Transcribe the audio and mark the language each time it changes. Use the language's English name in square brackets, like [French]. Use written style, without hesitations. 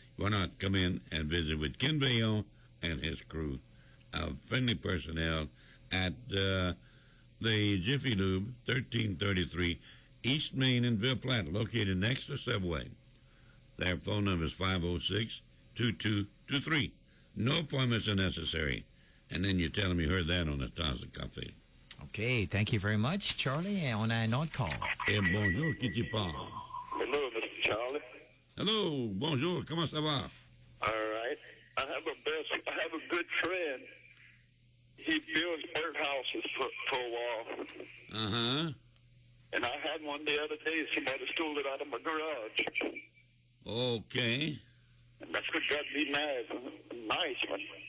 [English] Why not come in and visit with Ken Bayon and his crew of friendly personnel at the Jiffy Lube, 1333 East Main in Ville Platte, located next to Subway. Their phone number is 506-2223. No appointments are necessary. And then you tell them you heard that on the Taza Cafe. Okay, thank you very much, Charlie. [French] On a autre call. Bonjour, qui tu parle? [English] Hello, Mr. Charlie. Hello, [French] bonjour, comment ça va? [English] All right. I have a good friend. He builds birdhouses for a while. Uh-huh. And I had one the other day. Somebody stole it out of my garage. Okay. And that's what got me mad. A nice one.